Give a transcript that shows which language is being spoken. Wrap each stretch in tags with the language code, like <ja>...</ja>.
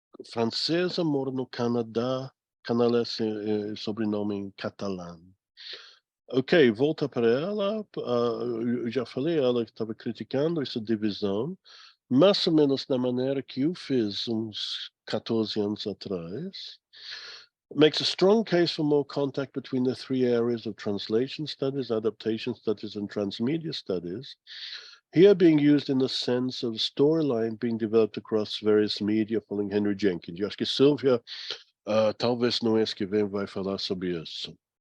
<pt>Francesa, mora no Canadá. Canales é sobrenome em catalão. Ok, volta para ela. Eu já falei, ela estava criticando essa divisão, mais ou menos da maneira que eu fiz uns 14 anos atrás.</pt> <en>Makes a strong case for more contact between the three areas of translation studies, adaptation studies, and transmedia studies, here being used in the sense of storyline being developed across various media, following Henry Jenkins.</en> <pt>Eu acho que Silvia, talvez no mês que vem, vai falar sobre isso.</pt>